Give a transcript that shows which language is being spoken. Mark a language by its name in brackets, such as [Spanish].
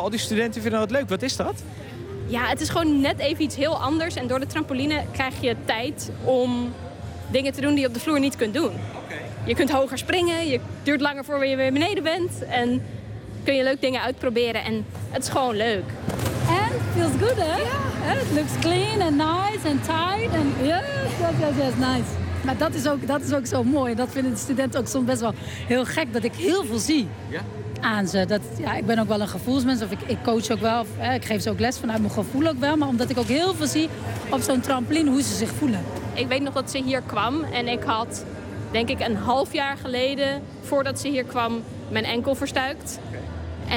[Dutch] Al die studenten vinden dat leuk. Wat is dat? Ja, het is gewoon net even iets heel anders. En door de trampoline krijg je tijd om dingen te doen die je op de vloer niet kunt doen. Okay. Je kunt hoger springen, je duurt langer voor je weer beneden bent. En kun je leuk dingen uitproberen. En het is gewoon leuk. En [English] feels good, [Dutch] hè? Ja. [English] It looks clean and nice and tight. And yes, nice. [Dutch] Maar dat is ook zo mooi. Dat vinden de studenten ook soms best wel heel gek. Dat ik heel veel zie aan ze. Dat, ja, ik ben ook wel een gevoelsmens. Of ik coach ook wel. Of, ik geef ze ook les vanuit mijn gevoel ook wel. Maar omdat ik ook heel veel zie op zo'n trampoline hoe ze zich voelen. Ik weet nog dat ze hier kwam. En ik had, denk ik, een half jaar geleden, voordat ze hier kwam, mijn enkel verstuikt. Okay.